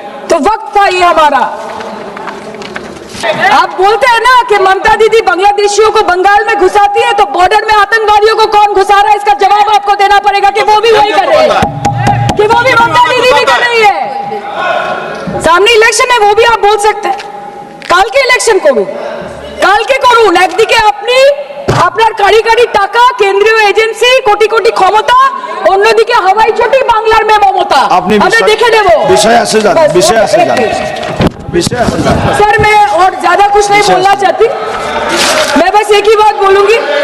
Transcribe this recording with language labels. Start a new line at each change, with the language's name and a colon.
Hindi: तो वक्त था ये हमारा। आप बोलते हैं ना कि ममता दीदी बांग्लादेशियों को बंगाल में घुसाती है, तो बॉर्डर में आतंकवादियों को कौन घुसा रहा है, इसका जवाब आपको देना पड़ेगा कि वो भी वही कर रहे हैं, कि वो भी ममता दीदी भी कर रही है। सामने इलेक्शन है, वो भी आप बोल सकते हैं।
Bangla: কালকে ইলেকশন করুন, কালকে করুন। একদিকে আপনি আপনার কারি কারি টাকা, কেন্দ্রীয় এজেন্সি, কোটি কোটি ক্ষমতা, অন্যদিকে হাওয়াই চটি বাংলার মে মমতা। আমরা দেখে নেব।
Hindi: विषय से जान, विषय से जान, विषय से जान। सर मैं और ज्यादा कुछ नहीं बोलना चाहती, मैं बस एक ही बात बोलूंगी।